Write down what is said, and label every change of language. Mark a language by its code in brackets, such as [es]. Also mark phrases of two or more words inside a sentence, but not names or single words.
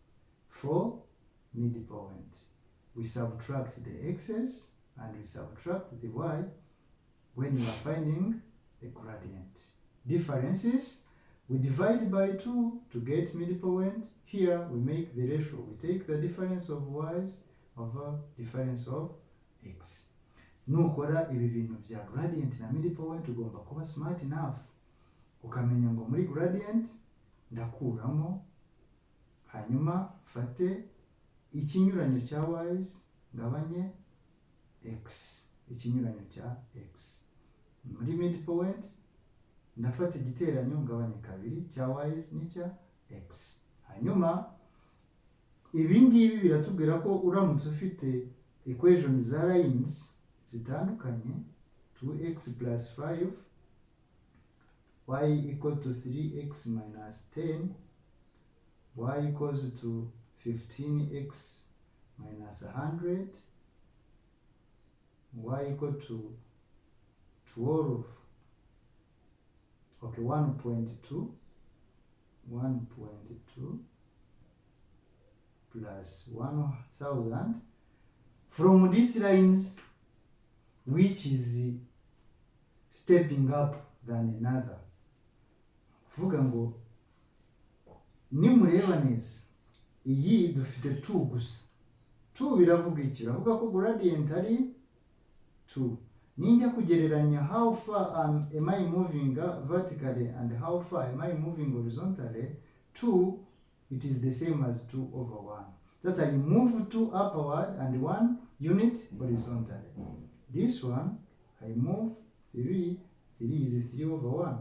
[en] For midpoint, we subtract the x's and we subtract the y when you are finding the gradient. Differences, we divide by 2 to get midpoint. Here we make the ratio. We take the difference of y's over difference of x. [rw] Nukora ibi bintu bya gradient na midpoint ugomba kuba [en] smart enough [rw] ukamenya ngo muri gradient ndakuramo, hanyuma fate ikinyuranyo cya y's ngabanye x, ikinyuranyo cya x. Muri midpoint ndafata igiteranyo ngabanye 2 cya y's n'icya x. Hanyuma ibi ngibi biratubwira ko uramutse ufite equation za lines zitandukanye, [en] 2x plus 5, y equal to 3x minus 10, y equals to 15x minus 100, y equal to 12, okay, 1.2 plus 1000. From these lines, which is stepping up than another? [rw] Vuga ngo nimureba neza iyi dufite 2 gusa. 2 biravuga iki? Biravuga ko gradient ari 2. Ninjya kugereranya [en] how far am I moving vertically and how far am I moving horizontally, 2, it is the same as 2 over 1. that I move 2 upward and 1 unit horizontally. This one, I move 3 is 3 over 1.